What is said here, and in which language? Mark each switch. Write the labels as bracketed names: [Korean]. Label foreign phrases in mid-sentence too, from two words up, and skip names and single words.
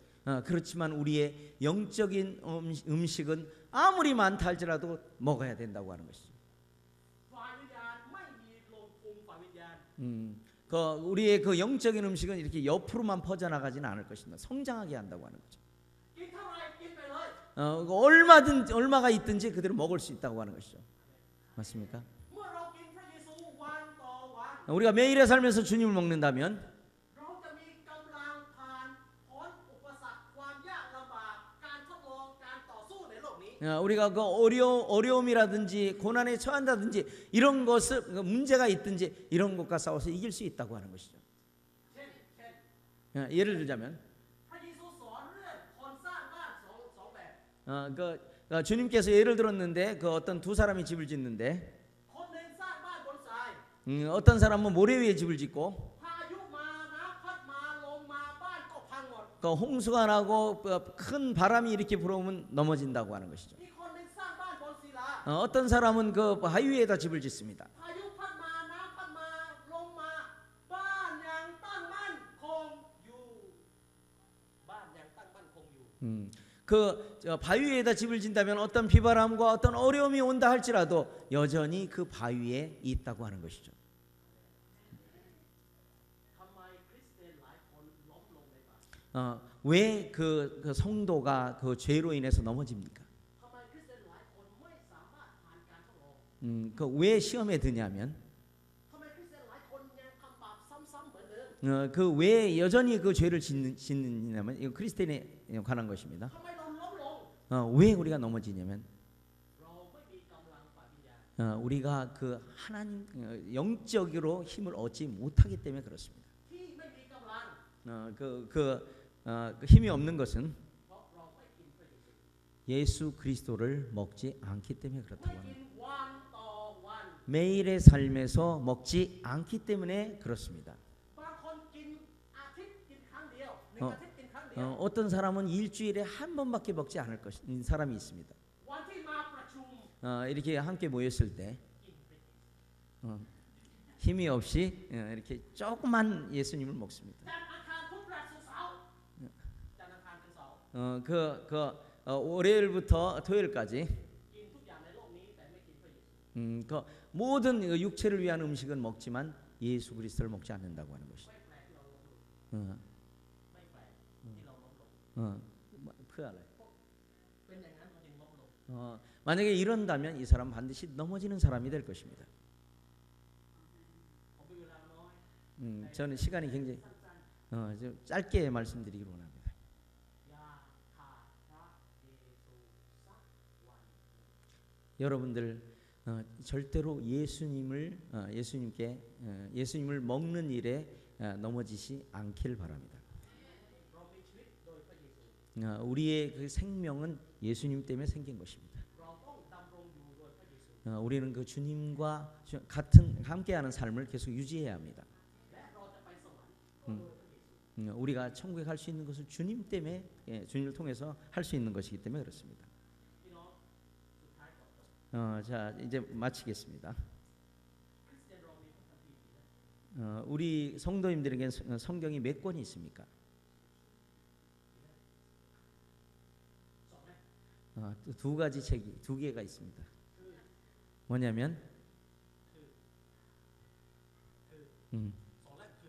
[Korean] 그렇지만 우리의 영적인 음식은 아무리 많다 할지라도 먹어야 된다고 하는 것이죠. [Thai] ฝ่ายวิญญาณไม่มีลงพุงฝ่ายวิญญาณ [Korean] 그 우리의 그 영적인 음식은 이렇게 옆으로만 퍼져나가지는 않을 것입니다. 성장하게 한다고 하는 거죠. [Thai] กินเท่าไหร่กินไปเลย [Korean] 얼마가 있든지 그대로 먹을 수 있다고 하는 것이죠. 맞습니까? [Thai] เมื่อเรากินพระเยซูวันต่อวัน [Korean] 우리가 매일의 삶에서 주님을 먹는다면 [Thai] เราจะมีกำลังผ่านพ้นอุปสรรคความยากลำบากการทดลองการต่อสู้ในโลกนี้ [Korean] 우리가 그 어려움이라든지 고난에 처한다든지 이런 것을 문제가 있든지 이런 것과 싸워서 이길 수 있다고 하는 것이죠. [Thai] เช่น [Korean] 예를 들자면 [Thai] พระเยซูสอนเรื่องคนสร้างบ้านสองแบบ [Korean] 주님께서 예를 들었는데 그 어떤 두 사람이 집을 짓는데 [Thai] คนหนึ่งสร้างบ้านบนทราย [Korean] 어떤 사람은 모래 위에 집을 짓고 [Thai] พายุมาน้ำพัดมาลมมาบ้านก็พังหมด [Korean] 그 홍수가 나고 큰 바람이 이렇게 불어오면 넘어진다고 하는 것이죠. [Thai] อีกคนหนึ่งสร้างบ้านบนศิลา [Korean] 어떤 사람은 그 바위 위에다 집을 짓습니다. [Thai] พายุพัดมาน้ำพัดมาลมมาบ้านยังตั้งมั่นคงอยู่บ้านยังตั้งมั่นคงอยู่ [Korean] 그 바위 위에다 집을 짓다면 어떤 비바람과 어떤 어려움이 온다 할지라도 여전히 그 바위에 있다고 하는 것이죠. [Thai] ทำไมคริสเตียนหลายคนล้มลงในบาป [Korean] 왜 그 성도가 그 죄로 인해서 넘어집니까? [Thai] ทำไมคริสเตียนหลายคนไม่สามารถผ่านการทดลอง [Korean] 그 왜 시험에 드냐면 [Thai] ทำไมคริสเตียนหลายคนยังทำบาปซ้ำๆเหมือนเดิม [Korean] 그 왜 여전히 그 죄를 짓느냐면 이거 크리스천에 관한 것입니다. [Thai] ทำไมเราล้มลง [Korean] 왜 우리가 넘어지냐면 [Thai] เราไม่มีกำลังฝ่ายวิญญาณ [Korean] 우리가 그 하나님 영적으로 힘을 얻지 못하기 때문에 그렇습니다. [Thai] ที่ไม่มีกำลัง [Korean] 그 힘이 없는 것은 [Thai] เพราะเราไม่กินพระเยซู [Korean] 예수 그리스도를 먹지 않기 때문에 [Thai] ไม่ [Korean] 그렇다고 [Thai] กิ [Korean] 합니다. [Thai] นวันต่อวัน [Korean] 매일의 삶에서 먹지 않기 때문에 그렇습니다. [Thai] บางคนกินอาทิตย์กินครั้งเดียวหนึ่งอาทิตย์กินครั้งเดียว [Korean] 어떤 사람은 일주일에 한 번밖에 먹지 않을 사람이 있습니다. [Thai] วันที่มาประชุม [Korean] 이렇게 함께 모였을 때 [Thai] กินพระเยซู [Korean] 힘이 없이 이렇게 조그만 예수님을 먹습니다. [Thai] จันทร์อังคารพุธพฤหัสศุกร์ [Korean] 월요일부터 토요일까지 [Thai] กินทุกอย่างในโลกนี้แต่ไม่กินพระเยซู [Korean] 그 모든 그 육체를 위한 음식은 먹지만 예수 그리스도를 먹지 않는다고 하는 것이죠. [Thai] ไม่แปลกที่เราล้มลง 어, ไม่แปลกที่เราล้มลง 그อะไร? เป็นอย่างนั้นเราจึงล้มลง [Korean] 만약에 이런다면 이 사람 반드시 넘어지는 사람이 될 것입니다. [Thai] ผมมีเวลาน้อย [Korean] 저는 시간이 굉장히 [Thai] สั้น [Korean] 좀 짧게 말씀드리기로 합니다. [Thai] ๆอย่าขาดพระเยซูสักวัน [Korean] 여러분들 절대로 예수님을 먹는 일에 넘어지지 않길 바랍니다. [Thai] เรามีชีวิตโดยพระเยซู [Korean] 우리의 그 생명은 예수님 때문에 생긴 것입니다. [Thai] เราต้องดำรงอยู่โดยพระเยซู [Korean] 우리는 그 주님과 함께하는 삶을 계속 유지해야 합니다. [Thai] และเราจะไปสวรรค์ก็โดยพระเยซู [Korean] 우리가 천국에 갈 수 있는 것은 주님 때문에 주님을 통해서 할 수 있는 것이기 때문에 그렇습니다. [Thai] พี่น้องสุดท้ายก่อนจบ [Korean] 자 이제 마치겠습니다. [Thai] คริสเตียนเรามีพระคัมภีร์กี่เล่ม [Korean] 우리 성도님들에게 성경이 몇 권이 있습니까? [Thai] สองเล่ม [Korean] 두 가지 책이 두 개가 있습니다. 뭐냐면 [Thai] สองเล่มคือ